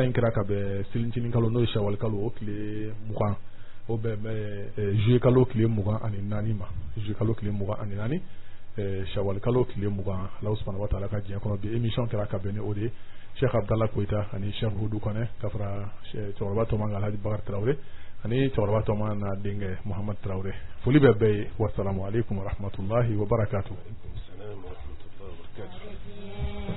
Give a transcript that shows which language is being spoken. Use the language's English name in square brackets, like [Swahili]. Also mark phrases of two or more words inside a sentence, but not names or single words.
[Bambara] in kɛra ka bɛn selicinin kalo n'o ye Shawwal kalo o tile 20 o bɛ juillet kalo tile 24 ma juillet kalo tile 24 Shawwal kalo tile 20 [Arabic] الله سبحانه وتعالى [Bambara] ka diɲɛ kɔnɔ bi émission kɛra ka bɛn ni o de ye Cheikh Abdallah Koyita ani Cheikh Hudu Kɔnɛ ka fara cɛkɔrɔba tɔma Alhaji Bakar Tarawele ani cɛkɔrɔba tɔma n'a denkɛ Muhammad Tarawele foli bɛ bɛɛ ye [Arabic] والسلام عليكم ورحمة الله وبركاته.